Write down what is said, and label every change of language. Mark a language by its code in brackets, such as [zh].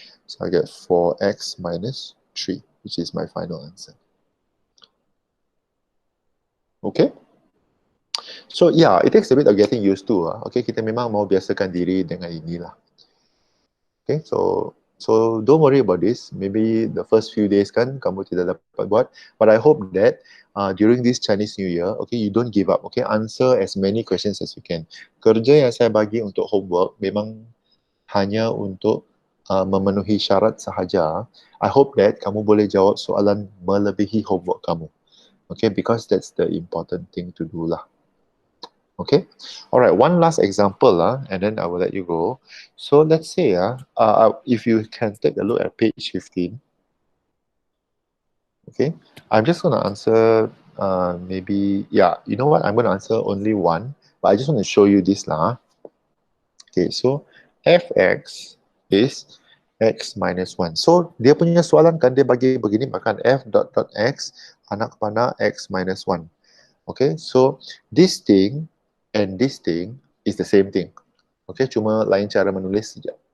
[en] So I get 4x minus 3, which is my final answer. Okay? So yeah, it takes a bit of getting used to. [ms] Okay, kita memang mau biasakan diri dengan inilah. [en] Okay, so don't worry about this. Maybe the first few days [ms] kan kamu tidak dapat buat, [en] but I hope that during this Chinese New Year, okay, you don't give up. Okay, answer as many questions as you can. [ms] Kerja yang saya bagi untuk homework memang hanya untuk memenuhi syarat sahaja. [en] I hope that [ms] kamu boleh jawab soalan melebihi homework kamu. [en] Okay, because that's the important thing to do lah. Okay. All right. One last example, and then I will let you go. So let's say, if you can take a look at page 15. Okay. I'm just going to answer maybe, yeah, you know what? I'm going to answer only one, but I just want to show you this lah. Okay. So fx is x minus 1. [ms] So dia punya soalan kan dia bagi begini, makan f dot dot x anak panah x minus 1. Okay. [en] So this thing and this thing is the same thing. [ms] Okay, cuma lain cara menulis saja.